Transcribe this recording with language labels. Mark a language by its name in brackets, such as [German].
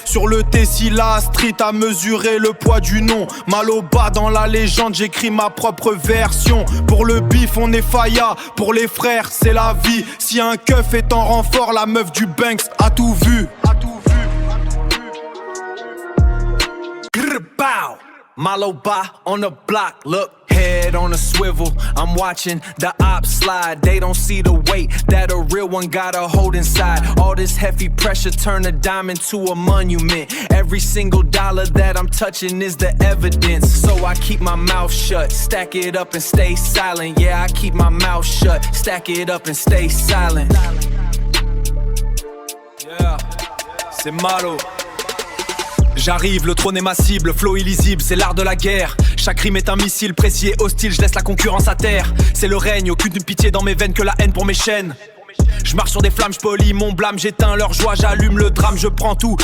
[French] Sur le Tessila Street à mesurer le poids du nom. Malo Ba dans la légende, j'écris ma propre version. Pour le bif on est faya, pour les frères c'est la vie. Si un keuf est en renfort, la meuf du Banks a tout vu. Bow. [English] Malo ba on the block, look, head on a swivel. I'm watching the ops slide. They don't see the weight that a real one gotta hold inside. All this heavy pressure turn a diamond to a monument. Every single dollar that I'm touching is the evidence. So I keep my mouth shut, stack it up and stay silent. Yeah, I keep my mouth shut, stack it up and stay silent. [French] Yeah, c'est Malo. J'arrive, le trône est ma cible, flow illisible, c'est l'art de la guerre. Chaque rime est un missile précis et hostile, je laisse la concurrence à terre. C'est le règne, aucune pitié dans mes veines que la haine pour mes chaînes. Je marche sur des flammes, je polis mon blâme, j'éteins leur joie, j'allume le drame, je prends tout.